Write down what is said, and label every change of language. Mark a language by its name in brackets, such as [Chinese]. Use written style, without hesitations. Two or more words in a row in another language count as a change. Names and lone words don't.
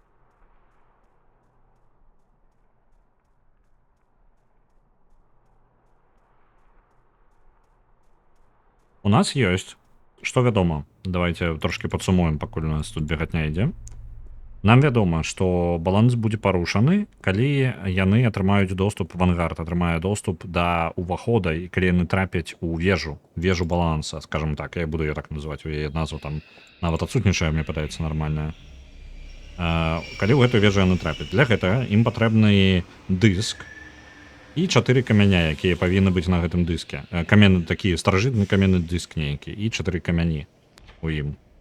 [Belarusian] У нас ёсць. Што вядома? Давайте трошки падсумуем, пакуль у нас тут бегатня ідзе. Нам вядома, што баланс будзе парушаны, калі яны атрымаюць доступ, Вангард атрымае доступ да ўвахода, і калі яны трапяць у вежу баланса, [Russian] скажем так, я буду ее так называць, [Belarusian] у яе назву там нават адсутнічае, мне падаецца, нармальная. Калі ў гэтую вежу яны трапяць, для гэтага ім патрэбны дыск і 4 камяня, якія павінны быць на гэтым дыске. Каменны такі старажытны каменны дыск нейкі і 4 камяні у ім.